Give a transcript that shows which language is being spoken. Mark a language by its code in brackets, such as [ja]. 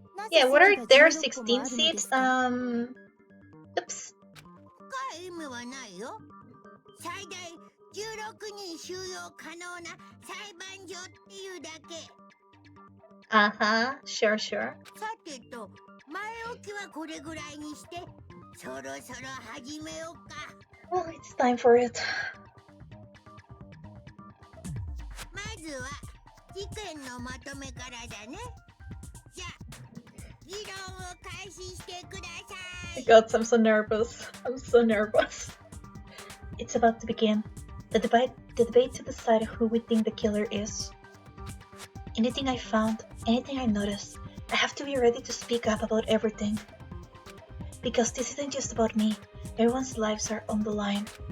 [en] Yeah, what are there 16 seats? Oops. [ja] 深い意味はないよ。最大16人収容可能な裁判所っていうだけ。 [en] Uh-huh. Sure. [ja] さてと、前置きはこれぐらいにして、そろそろ始めようか。 [en] Oh, it's time for it. [ja] まずは事件のまとめからだね。じゃあ、議論を開始してくださ [en] My [ja] い。 [en] god, I'm so nervous. I'm so nervous. It's about to begin. The debate to decide who we think the killer is. Anything I found, anything I noticed, I have to be ready to speak up about everything. Because this isn't just about me. Everyone's lives are on the line.